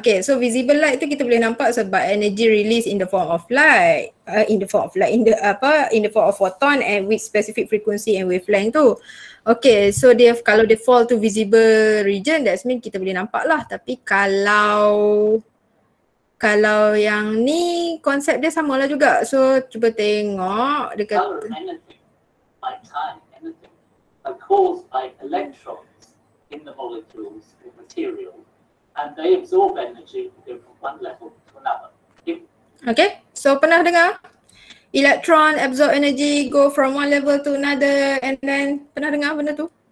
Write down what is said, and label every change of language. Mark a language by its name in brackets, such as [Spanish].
[English] Okay, so visible light [Malay] tu kita boleh nampak sebab [English] energy release in the form of light, in the form of photon and with specific frequency and wavelength tu. [Malay] Okay, so dia kalau dia [English] fall to visible region, that means [Malay] kita boleh nampak lah. Tapi kalau yang ni konsep dia samalah juga. So cuba tengok dia [English] Color [Malay] kata [English] anything, like time, anything, are caused by electrons in the molecules of material, and they absorb energy to go from one level to another. okay, so pernah dengar electron absorb energy go from one level to another, and then [Malay] pernah dengar benda tu?